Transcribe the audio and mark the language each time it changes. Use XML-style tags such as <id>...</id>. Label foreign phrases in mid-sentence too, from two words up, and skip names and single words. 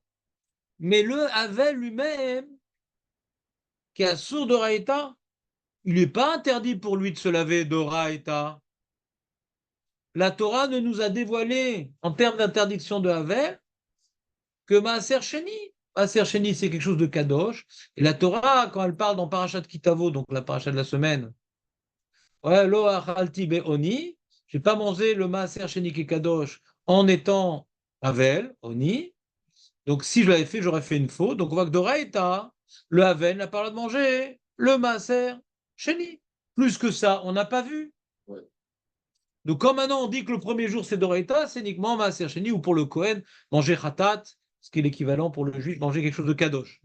<fr>Mais le Havel lui-même, qui est sourd Doraita, il n'est pas interdit pour lui de se laver Doraita. La Torah ne nous a dévoilé, en termes d'interdiction de Havel, que</fr> <he>מעשר שני. מעשר שני,</he> <fr>c'est quelque chose de kadosh. Et la Torah, quand elle parle dans Parashat Kitavo, donc la parashat de la semaine, ouais,</fr> <he>לא אכלתי באוני,</he> <fr>j'ai pas mangé le</fr> <he>מעשר שני</he> <fr>qui est kadosh en étant Havel, Oni. Donc si je l'avais fait, j'aurais fait une faute. Donc on voit que Doraïta, le Havel n'a pas le droit de manger le</fr> <he>מעשר שני.</he> <fr>Plus que ça, on n'a pas vu. Ouais. Donc, quand maintenant on dit que le premier jour c'est Doraita, c'est uniquement</fr> <he>מעשר שני</he> <fr>ou pour le Kohen, manger Khatat, ce qui est l'équivalent pour le juif, manger quelque chose de Kadosh.</fr>